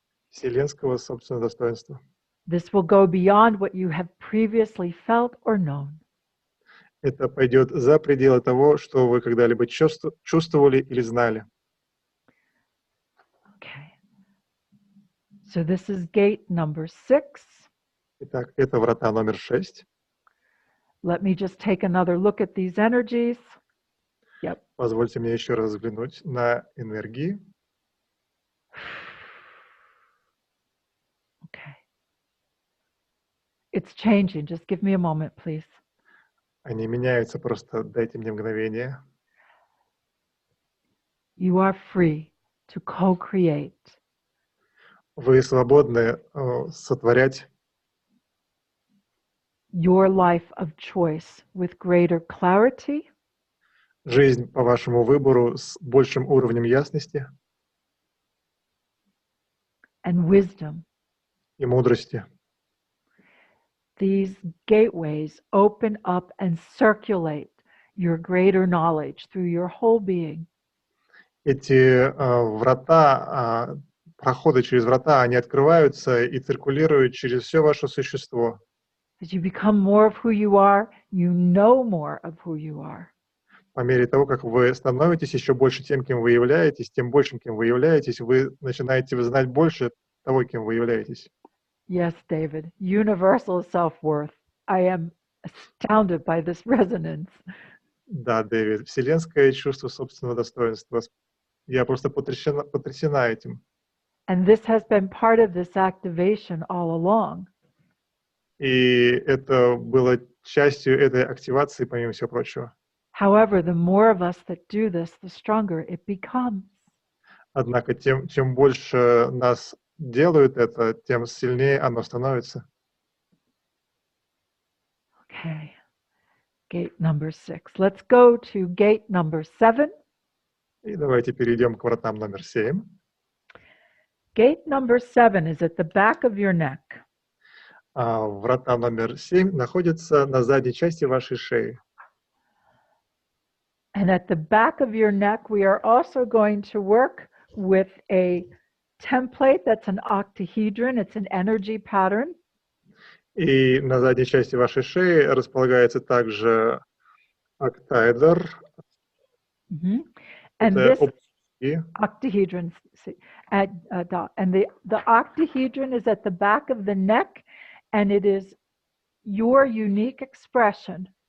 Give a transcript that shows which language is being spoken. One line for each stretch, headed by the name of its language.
Russian: Вселенского собственного достоинства.
English: This will go beyond what you have previously felt or known.
Russian: Это пойдет за пределы того, что вы когда-либо чувствовали или знали.
English: Okay. So this is gate number 6.
Russian: Итак, это врата номер 6.
English: Let me just take another look at these energies. Yep.
Russian: Позвольте мне еще раз взглянуть на энергии.
English: Okay. It's changing. Just give me a moment, please.
Russian: Они меняются, просто дайте мне мгновение.
English: You are free to co-create.
Russian: Вы свободны сотворять
English: Your life of choice with greater clarity.
Russian: жизнь по вашему выбору с большим уровнем ясности
English: And wisdom.
Russian: и мудрости.
English: These gateways open up and circulate your greater knowledge through your whole being.
Russian: Эти врата, проходы через врата, они открываются и циркулируют через все ваше существо.
English: As you become more of who you are, you know more of who you are.
Russian: По мере того, как вы становитесь еще больше тем, кем вы являетесь, тем большим, кем вы являетесь, вы начинаете знать больше того, кем вы являетесь.
English: Yes, David, universal self-worth. I am astounded by this resonance.
Russian: Да, Дэвид, вселенское чувство собственного достоинства. Я просто потрясена этим.
English: And this has been part of this activation all along.
Russian: И это было частью этой активации, помимо всего прочего.
English: However, the more of us that do this, the stronger it becomes.
Russian: Однако, чем больше нас делают это, тем сильнее оно становится.
English: Okay, gate number 6. Let's go to gate number 7.
Russian: И давайте перейдем к вратам номер 7.
English: Gate number 7 is at the back of your neck.
Russian: Врата номер 7 находятся на задней части вашей шеи.
English: And at the back of your neck, we are also going to work with a template that's an octahedron. It's an energy pattern.
Russian: И на задней части вашей шеи располагается также октаэдр.
English: And this
Russian: и
English: octahedron, and the octahedron is at the back of the neck, and it is your unique expression.